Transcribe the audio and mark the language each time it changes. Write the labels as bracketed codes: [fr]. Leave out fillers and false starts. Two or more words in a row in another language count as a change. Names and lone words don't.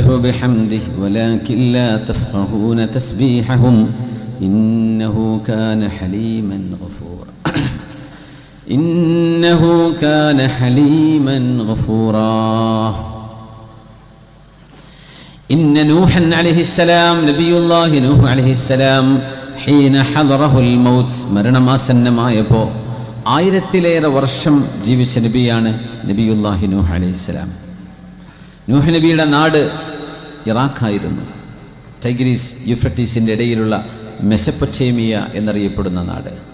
[ar] بحمده ولكن لا تفقهون تسبيحهم إنه كان حليما غفورا إنه كان حليما غفورا. إن نوحا عليه السلام نبي الله نوح عليه السلام حين حضره الموت [ml] മരണമാസന്നമായപ്പോൾ 1000-ലേറെ വർഷം ജീവിച്ച നബിയാണ് നബിയുല്ലാഹി നൂഹ് അലൈഹിസ്സലാം. നൂഹ് നബിയുടെ നാട് ഇറാഖായിരുന്നു. ടൈഗ്രീസ് യൂഫ്രട്ടീസിൻ്റെ ഇടയിലുള്ള മെസപ്പൊട്ടേമിയ എന്നറിയപ്പെടുന്ന നാട്.